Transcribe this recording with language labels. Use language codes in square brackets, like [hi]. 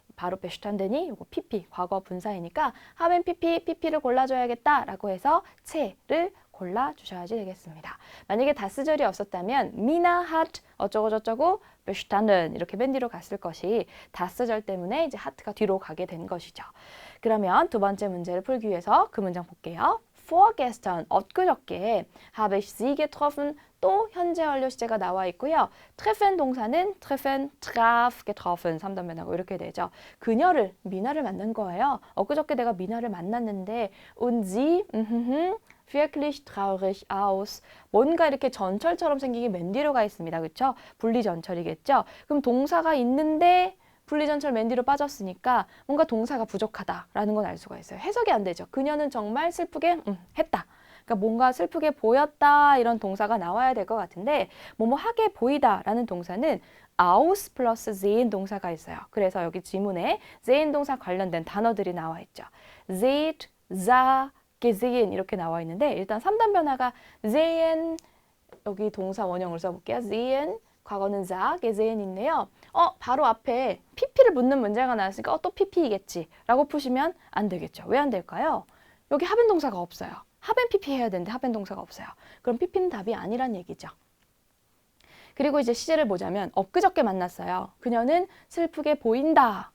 [ko] 바로 bestanden이 요거 PP 과거 분사이니까 하면 PP를 골라줘야겠다라고 해서 채를 골라주셔야지 되겠습니다. 만약에 다스절이 없었다면 [de] Mina hat [ko] 어쩌고 저쩌고 bestanden 이렇게 맨 뒤로 갔을 것이 다스절 때문에 이제 하트가 뒤로 가게 된 것이죠. 그러면 두 번째 문제를 풀기 위해서 그 문장 볼게요. [de] Vorgestern, [ko] 엊그저께 [de] habe ich sie getroffen. [ko] 또 현재 완료 시제가 나와 있고요. treffen 동사는 treffen, traf, getroffen 3단변하고 이렇게 되죠. 그녀를, 미나를 만난 거예요. 엊그저께 내가 미나를 만났는데 [de] und sie wirklich traurig aus. [ko] 뭔가 이렇게 전철처럼 생기게 맨 뒤로 가 있습니다. 그렇죠? 분리전철이겠죠? 그럼 동사가 있는데 분리전철 맨 뒤로 빠졌으니까 뭔가 동사가 부족하다라는 건 알 수가 있어요. 해석이 안 되죠. 그녀는 정말 슬프게 했다. 그러니까 뭔가 슬프게 보였다 이런 동사가 나와야 될 것 같은데 뭐하게 보이다라는 동사는 aus 플러스 sehen 동사가 있어요. 그래서 여기 지문에 sehen 동사 관련된 단어들이 나와 있죠. seht, sah, gesehen 이렇게 나와 있는데 일단 3단 변화가 sehen 여기 동사 원형을 써볼게요. sehen 과거는 sah, gesehen 있네요. 바로 앞에 pp를 묻는 문제가 나왔으니까 또 pp이겠지 라고 푸시면 안 되겠죠. 왜 안 될까요? 여기 하변 동사가 없어요. 하변 PP 해야 되는데 하변 동사가 없어요. 그럼 PP는 답이 아니란 얘기죠. 그리고 이제 시제를 보자면 엊그저께 만났어요. 그녀는 슬프게 보인다.